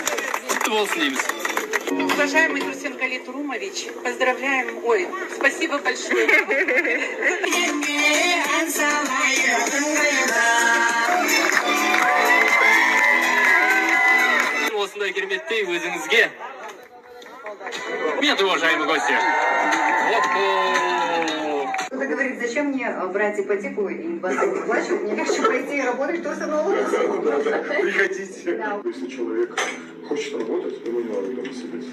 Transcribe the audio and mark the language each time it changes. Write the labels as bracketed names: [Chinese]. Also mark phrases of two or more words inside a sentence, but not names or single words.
[Kazakh] Құтты болсын дейміз. [Russian] Уважаемый Турсен Кали Турумович, поздравляем, спасибо большое. [Kazakh] Осындай кереметтей өзіңізге. [Russian] Привет, уважаемые гости. Кто-то говорит, зачем мне брать ипотеку и вас не плачу, мне легче пойти и работать, что со мной. Приходите. Если человек хочет работать, ему не надо дома сидеть.